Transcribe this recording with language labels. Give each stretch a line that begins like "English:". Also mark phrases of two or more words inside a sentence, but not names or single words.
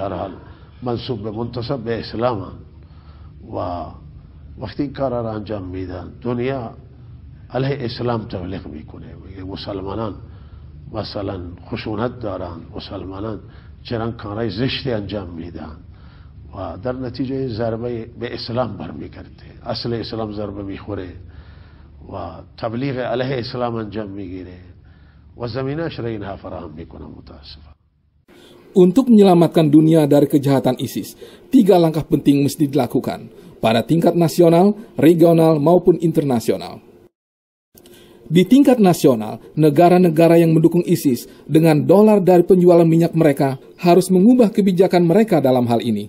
Persian: هر حال منسوب به منتسب به اسلام و وقتی این کار را انجام میدن دنیا علیه اسلام تبلیغ میکنه میگه مسلمانان مثلا خشونت دارن مسلمانان چنان کارهای زشتی انجام میدن و در نتیجه ضربه به اسلام برمیگرده اصل اسلام ضربه میخوره و تبلیغ علیه اسلام انجام میگیره و زمینه‌اش را اینها فراهم میکنه متاسفانه.
Indonesian: Untuk menyelamatkan dunia dari kejahatan ISIS, 3 langkah penting mesti dilakukan pada tingkat nasional, regional, maupun internasional. Di tingkat nasional, negara-negara yang mendukung ISIS dengan dolar dari penjualan minyak mereka harus mengubah kebijakan mereka dalam hal ini.